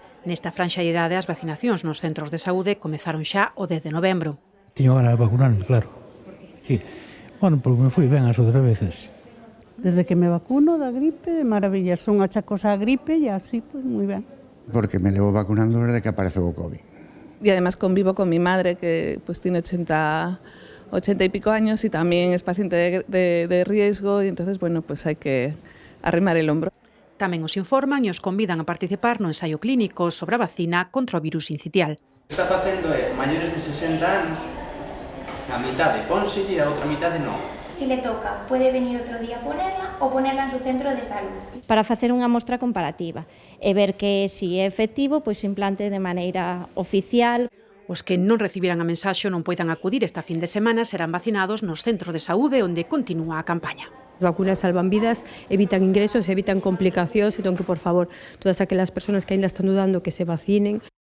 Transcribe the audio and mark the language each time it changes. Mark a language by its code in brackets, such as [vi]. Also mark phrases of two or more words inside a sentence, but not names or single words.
[gl] Nesta franxa de idade, as vacinacións nos centros de saúde comezaron xa o 10 de novembro. Tiño ganas de vacunarme, claro. Sí. Bueno, porque me fui ben as outras veces. Desde que me vacuno da gripe, maravilla, son achacos á gripe e así, pues moi ben. Porque me levo vacunando desde que apareceu o COVID. [es] Y además convivo con mi madre, que pues tiene 80 y pico años y también es paciente de riesgo, y entonces, bueno, pues hay que arrimar el hombro. [gl] Tamén os informan e os convidan a participar no ensaio clínico sobre a vacina contra o virus incitial. O que está facendo é maiores de 60 anos, a mitad pónselle e a outra mitad non. [es] Si le toca, puede venir otro día a ponerla o ponerla en su centro de salud. [gl] Para facer unha mostra comparativa e ver que si é efectivo, pois se implante de maneira oficial. Os que non recibiran a mensaxe non poidan acudir esta fin de semana serán vacinados nos centros de saúde onde continúa a campaña. As vacunas salvan vidas, evitan ingresos, evitan complicacións, entón que, por favor, todas aquelas persoas que ainda están dudando que se vacinen.